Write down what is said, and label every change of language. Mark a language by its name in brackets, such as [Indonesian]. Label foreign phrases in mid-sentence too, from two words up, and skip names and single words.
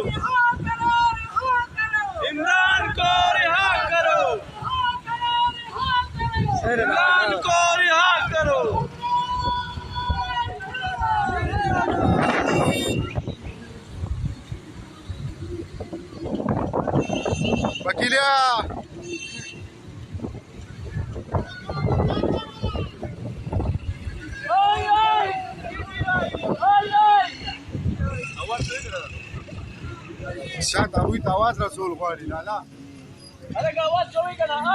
[Urdu] عمران کو رہا کرو، عمران کو رہا کرو. [Pashto] वकीलिया شاید هغوی ته اواز رسول غواړي لالا هلکه اواز کوئ که نه